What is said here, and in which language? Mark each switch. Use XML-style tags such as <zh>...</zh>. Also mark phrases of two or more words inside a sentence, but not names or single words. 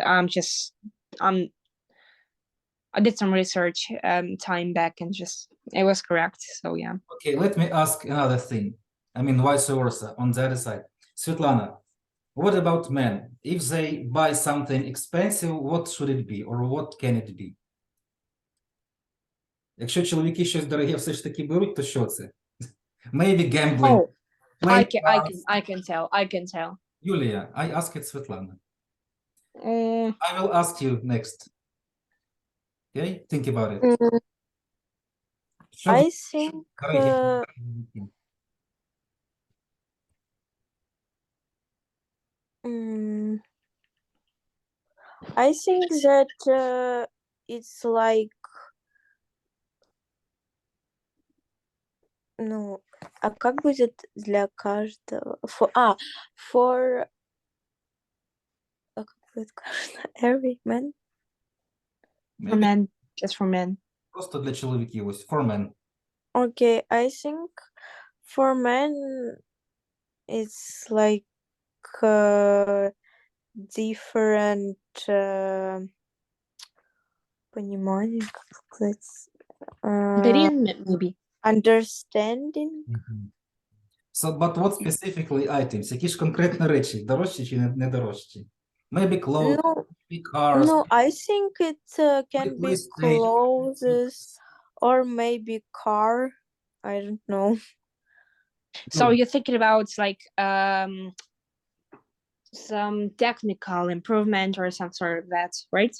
<en>I did some research time back, and just it was correct. So yeah. Okay, let me ask another thing. I mean, vice versa on the other side. Svetlana, what about men? If they buy something expensive, what should it be, or what can it be?</en> <uk>Якщо чоловіки щось дороге все ж таки беруть, то що це?</uk> <en>Maybe gambling. Oh, I can tell. I can tell. Yulia, I ask it Svetlana. Mm, I will ask you next. Okay, think about it. I think</en> <uk>Дорогі.</uk> <en>I think that it's like</en> <ru>ну, а как будет для каждого?</ru> <en>For</en> <ru>как будет</ru> <en>every man? for men, just for men.</en> <uk>Просто для чоловіків, ось,</uk> <en>for men. Okay, I think for men it's like different</en> <ru>понимание, как сказать, Перин,</ru> <en>maybe. understanding. So, but what specifically items?</en> <uk>Які ж конкретно речі? Дорожчі чи не дорожчі?</uk> <en>Maybe clothes, No, maybe cars, no, I think it can be PlayStation. clothes or maybe car. I don't know. So Good. you're thinking about like some technical improvement or some sort of that, right?</en>